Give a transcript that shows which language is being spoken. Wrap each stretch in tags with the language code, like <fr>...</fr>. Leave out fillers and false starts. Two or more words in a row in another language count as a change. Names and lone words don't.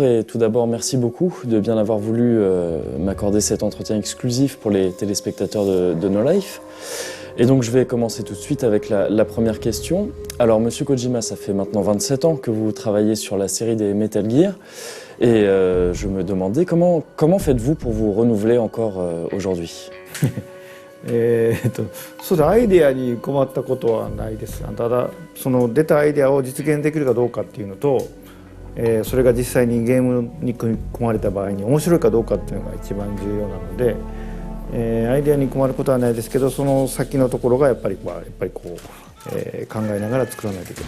<fr>Et tout d'abord, merci beaucoup de bien avoir voulu m'accorder cet entretien exclusif pour les téléspectateurs de No Life. Et donc, je vais commencer tout de suite avec la première question. Alors, Monsieur Kojima, ça fait maintenant 27 ans que vous travaillez sur la série des Metal Gear. Et je me demandais comment faites-vous pour vous renouveler encore aujourd'hui?</fr> <ja>そうだ、アイデアに困ったことはないです。ただその出たアイデアを実現できるかどうかっていうのと、それが実際にゲームに組み込まれた場合に面白いかどうかっていうのが一番重要なので、アイデアに困ることはないですけど、その先のところがやっぱりこう、考えながら作らないといけない。</ja>